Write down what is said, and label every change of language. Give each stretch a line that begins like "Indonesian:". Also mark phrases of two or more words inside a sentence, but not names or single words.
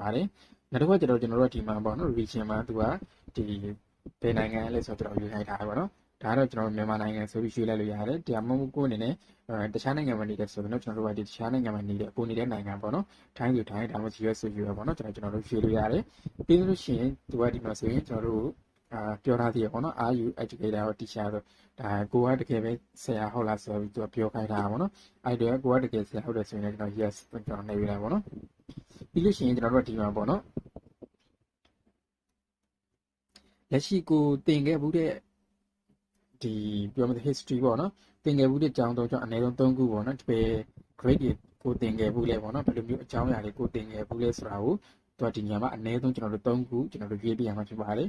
Burmese: ပါတယ်နောက်တစ်ခါကျွန်တော်တို့ဒီမှာပေါ့နော် region မှာသူကဒီဘယ်နိုင်ငံလဲဆိုတော့ကျွန်တော်ရွေးခိုင်းထားတယ်ပေါ့နော်ဒါတော့ကျွန်တော်မြန်မာနိုင်ငံဆိုပြီးရွေးလိုက်လို့ရတယ် တရားမဟုတ်ကိုအနေနဲ့တခြားနိုင်ငံမှာနေတယ်ဆိုရင်တော့ကျွန်တော်တို့ကဒီတခြားနိုင်ငံမှာနေတဲ့ကိုနေတဲ့နိုင်ငံပေါ့နော်ထိုင်းဆိုထိုင်းဒါမှမဟုတ် US ဆို US ပေါ့နော်ကျွန်တော်တို့ရွေးလို့ရတယ်ပြီးလို့ရှိရင်သူကဒီမှာဆိုရင်ကျွန်တော်တို့ပြောထားသေးရပေါ့နော်
English: are you educator or teacher
Burmese: ဆိုဒါကိုကတကယ်ပဲဆရာဟုတ်လားဆိုပြီးသူကပြောခိုင်းတာပေါ့နော်အဲ့ဒါကိုကတကယ်ဆရာဟုတ်တယ်ဆိုရင်လည်းကျွန်တော် yes ကျွန်တော်နေရတာပေါ့နော်ပြီးလို့ရှိရင်ကျွန်တော်တို့ဒီမှာပေါ့နော် လက်ရှိကိုတင်ခဲ့မှုတဲ့ဒီပြောမတဲ့ history ပေါ့နော်တင်ခဲ့မှုတဲ့အကြောင်းတော့ကျွန်တော်အနည်းဆုံး3ခုပေါ့နော်ဒီပဲ grade ကိုတင်ခဲ့မှုလဲပေါ့နော်ဘယ်လိုမျိုးအကြောင်းအရာတွေကိုတင်ခဲ့မှုလဲဆိုတာကိုသူကဒီညမှာအနည်းဆုံးကျွန်တော်တို့3ခုကျွန်တော်တို့ရွေးပြရမှာဖြစ်ပါတယ်